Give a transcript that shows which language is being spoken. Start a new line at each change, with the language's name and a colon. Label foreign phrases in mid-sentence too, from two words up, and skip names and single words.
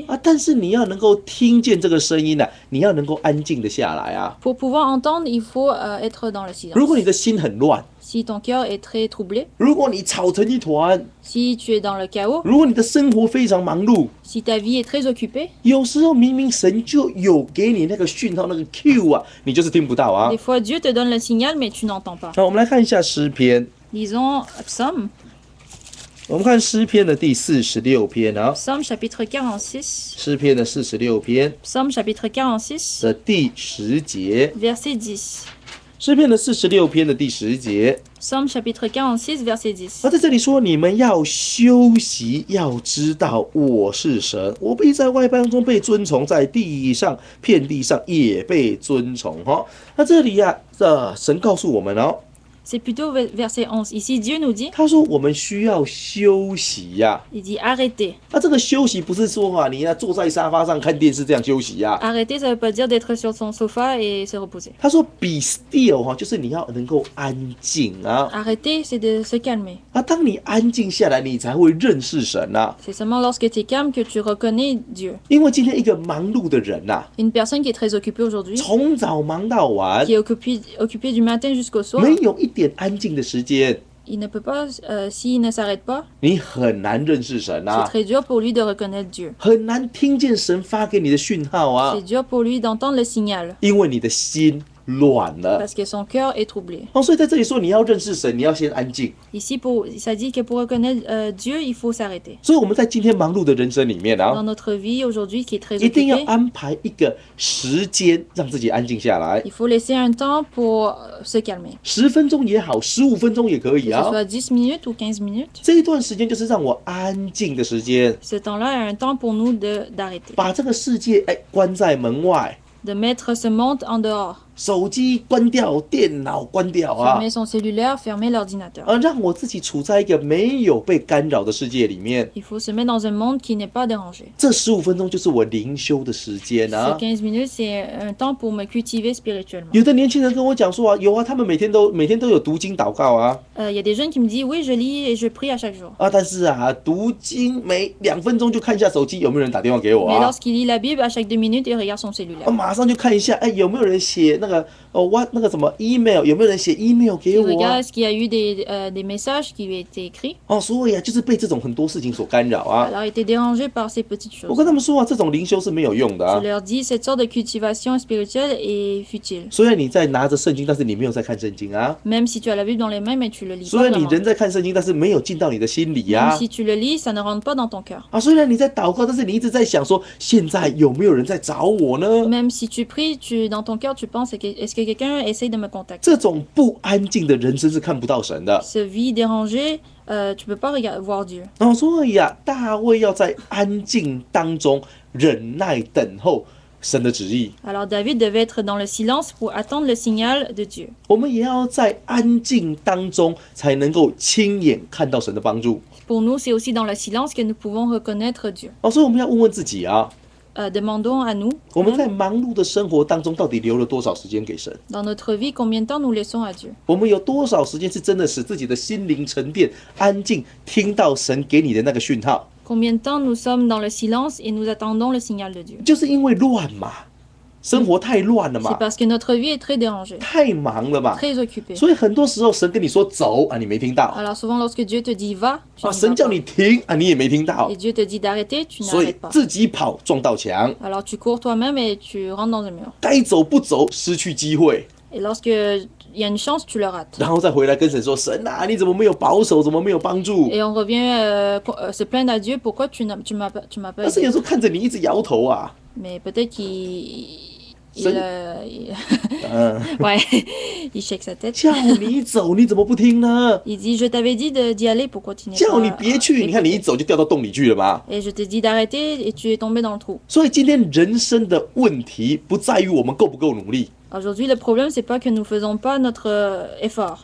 Chinese: 啊，但是你要能够听见这个声音呢、你要能够安静的下来啊。
French: pour pouvoir entendre, il faut être dans le
Chinese: 如果
French: silence.
Chinese: 你的心很乱，
French: Si ton cœur est très troublé,
Chinese: 如果你吵成一团，
French: si tu es dans le chaos,
Chinese: 如果你的生活非常忙碌，
French: si ta vie est très occupée,
Chinese: 有时候明明神就有给你那个讯号，那个 Q 啊，你就是听不到啊
French: des。fois Dieu te donne le signal, mais tu n'entends pas.
Chinese: 那我们来看一下诗篇，
French: Lisons Psaume,
Chinese: 我们看诗篇的第46篇啊，
French: Psaume chapitre 46,
Chinese: 诗篇的46篇
French: Psaume chapitre 46,
Chinese: 的第10节，
French: verset 10.
Chinese: 诗篇的46篇的第10节。
French: Psaume chapitre 46, verset 10.
Chinese: 他在这里说：“你们要休息，要知道我是神，我必在外邦中被尊崇，在地上遍地上也被尊崇。” 哈，那这里呀、神告诉我们哦，
French: C'est plutôt verset 11. Ici, Dieu nous dit,
Chinese: 他说我们需要休息呀、
French: il dit arrêtez.
Chinese: 那这个休息不是说你要坐在沙发上看电视这样休息呀、
French: Arrêter, ça veut pas dire d'être sur son sofa et se reposer.
Chinese: 他说
English: be still
Chinese: 哈，就是你要能够安静啊。
French: Arrêter, c'est de se calmer.
Chinese: 啊，当你安静下来，你才会认识神呐、
French: C'est seulement lorsque tu es calme que tu reconnais Dieu.
Chinese: 因为今天一个忙碌的人呐、
French: Une personne qui est très occupée aujourd'hui,
Chinese: 从早忙到晚
French: qui，est occupée du matin jusqu'au soir,
Chinese: 没有一点安静的时间，
French: il ne peut pas, s'il ne s'arrête pas,
Chinese: 你很难认识神
French: c'est
Chinese: 啊，
French: très dur pour lui de reconnaître Dieu.
Chinese: 很难听见神发给你的讯号啊
French: C'est，dur pour lui d'entendre le signal
Chinese: 因为你的心乱了。
French: parce que son cœur est troublé.
Chinese: 哦，所以在这里说你要认识神，你要先安静。
French: Ici, ça dit que pour reconnaître Dieu, il faut s'arrêter.
Chinese: 所以我们在今天忙碌的人生里面啊，
French: Dans notre vie aujourd'hui qui est très
Chinese: 一定要
French: occupée,
Chinese: 安排一个时间让自己安静下来，
French: il faut laisser un temps pour se calmer.
Chinese: 10 分钟也好，15分钟也可以
French: Que ce
Chinese: 啊。
French: soit 10 minutes ou 15 minutes,
Chinese: 这一段时间就是让我安静的时间，
French: ce temps-là est un temps pour nous d'arrêter.
Chinese: 把这个世界关在门外，
French: De mettre ce monde en dehors.
Chinese: 手机关掉，电脑关掉啊。
French: Fermer son cellulaire, fermer l'ordinateur.
Chinese: 让我自己处在一个没有被干扰的世界里面。
French: Il faut se mettre dans un monde qui n'est pas dérangé.
Chinese: 这15分钟就是我灵修的时间
French: Ces
Chinese: 啊。
French: 15 minutes, c'est un temps pour me cultiver spirituellement.
Chinese: 有的年轻人跟我讲说啊，有啊，他们每天都有读经祷告啊。
French: Il y a des jeunes qui me disent, oui, je lis et je prie à chaque jour.
Chinese: 但是啊，读经每2分钟就看一下手机，有没有人打电话给我
French: Mais
Chinese: 啊？
French: lorsqu'il lit la Bible, à chaque 2 minutes, il regarde son cellulaire.
Chinese: 马上就看一下，有没有人写那个那个什么 email， 有没有人写 email 给
French: Il
Chinese: 我啊
French: regarde？ est-ce qu'il y a eu des messages qui lui ont été écrits.
Chinese: 所以啊，就是被这种很多事情所干扰啊。
French: Alors, il était dérangé par ces petites
Chinese: 我
French: choses.
Chinese: 跟他们说啊，这种灵修是没有用的
French: Je
Chinese: 啊。
French: leur dis, cette sorte de cultivation spirituelle est futile.
Chinese: 虽然你在拿着圣经，但是你没有在看圣经啊。
French: Même si tu as la Bible dans les mains, mais tu le lis
Chinese: 虽
French: pas
Chinese: 然你
French: vraiment.
Chinese: 人在看圣经，但是没有进到你的心里
French: Même
Chinese: 啊。
French: si tu le lis, ça ne rentre pas dans ton cœur.
Chinese: 虽然你在祷告，但是你一直在想说，现在有没有人在找我呢？
French: Même si tu pries, dans ton cœur, tu penses, est-ce que quelqu'un essaye de me contacter?
Chinese: 这种不安静的人生是看不到神的。
French: Ce vie dérangée, tu peux pas voir Dieu.
Chinese: 所以啊，大卫要在安静当中忍耐等候神的旨意。
French: Alors David devait être dans le silence pour attendre le signal de Dieu.
Chinese: 我们也要在安静当中才能够亲眼看到神的帮助。
French: Pour nous, c'est aussi dans le silence que nous pouvons reconnaître Dieu.
Chinese: 所以我们要问问自己啊，
French: Demandons à nous,
Chinese: 我们在忙碌的生活当中，到底留了多少时间给神？
French: dans notre vie, combien de temps nous laissons à Dieu?
Chinese: 我们有多少时间是真的使自己的心灵沉淀、安静，听到神给你的那个讯号？
French: Combien de temps nous sommes dans le silence et nous attendons le signal de Dieu?
Chinese: 就是因为乱嘛，生活太乱了
French: C'est
Chinese: 嘛，
French: parce que notre vie est très dérangée,
Chinese: 太忙了嘛，
French: très occupée.
Chinese: 所以很多时候神跟你说走啊，你没听到
French: Alors souvent, lorsque Dieu te dit va, tu n'y
Chinese: 神
French: vas
Chinese: 叫
French: pas.
Chinese: 你停啊，你也没听到
French: Et，Dieu te dit d'arrêter, tu
Chinese: 所以
French: n'arrêtes pas.
Chinese: 自己跑撞到墙，
French: Alors tu cours toi-même et tu rentres dans un mur.
Chinese: 该走不走，失去机会。
French: Et lorsqu'il y a une chance, tu le rates.
Chinese: 然后再回来跟神说：“神啊，你怎么没有保守？怎么没有帮助
French: Et on revient se plaindre à Dieu, pourquoi tu m'as pas？”
Chinese: 但是
French: aidé.
Chinese: 有时候看着你一直摇头啊，
French: Mais peut-être qu'il... C'est- Ouais, il shake sa tête.
Chinese: 叫你走，你怎么不听呢？
French: Il dit, je t'avais dit d'y aller, pourquoi tu n'es
Chinese: 叫你
French: pas
Chinese: 别去，你看你一
French: écouté?
Chinese: 走就掉到洞里去了嘛。
French: Et je t'ai dit d'arrêter et tu es tombé dans le trou.
Chinese: 所以今天人生的问题不在于我们够不够努力，
French: Aujourd'hui, le problème, c'est pas que nous faisons pas notre effort.